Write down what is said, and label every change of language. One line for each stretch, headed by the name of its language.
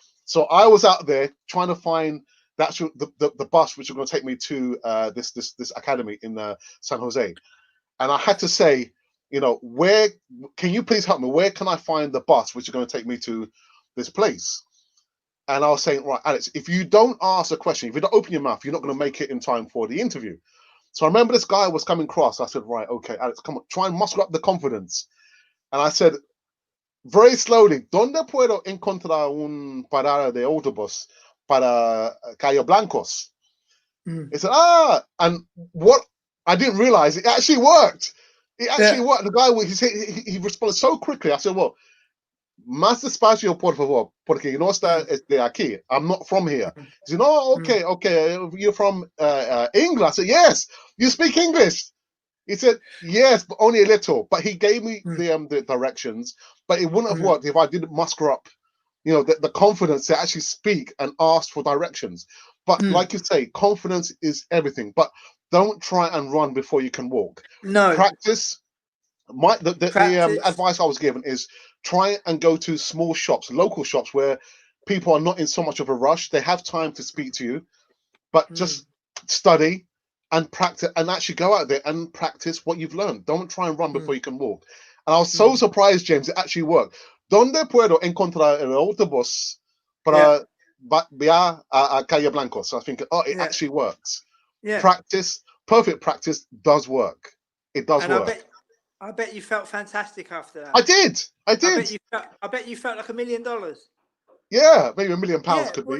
English: So I was out there trying to find the bus which was going to take me to this academy in San Jose, and I had to say, where can you please help me? Where can I find the bus which is going to take me to this place? And I was saying, right, Alex, if you don't ask a question, if you don't open your mouth, you're not going to make it in time for the interview. So I remember this guy was coming across. I said, right, okay, Alex, come on, try and muster up the confidence. And I said, very slowly,
Spanish: ¿dónde puedo encontrar un parada de autobús para Cayo Blancos?
English: He said, and what I didn't realize, it actually worked. It actually worked. The guy, he responded so quickly. I said, well,
Spanish: más despacio, por favor, porque no está de aquí.
English: I'm not from here. He said, no, okay. You're from England. I said, yes, you speak English. He said, yes, but only a little. But he gave me the directions, but it wouldn't have worked if I didn't muster up, the confidence to actually speak and ask for directions. But like you say, confidence is everything. But don't try and run before you can walk. No. Practice. The advice I was given is try and go to small shops, local shops where people are not in so much of a rush. They have time to speak to you, but just study and practice and actually go out there and practice what you've learned. Don't try and run before you can walk. And I was so surprised, James, it actually worked.
Spanish: ¿Dónde puedo encontrar el autobús para viajar a Calle Blanco?
English: So I think, it actually works. Yeah. Practice, perfect practice does work. It does and work. I bet you felt fantastic after that. I did. I bet you felt like $1 million. Yeah, maybe £1 million could be.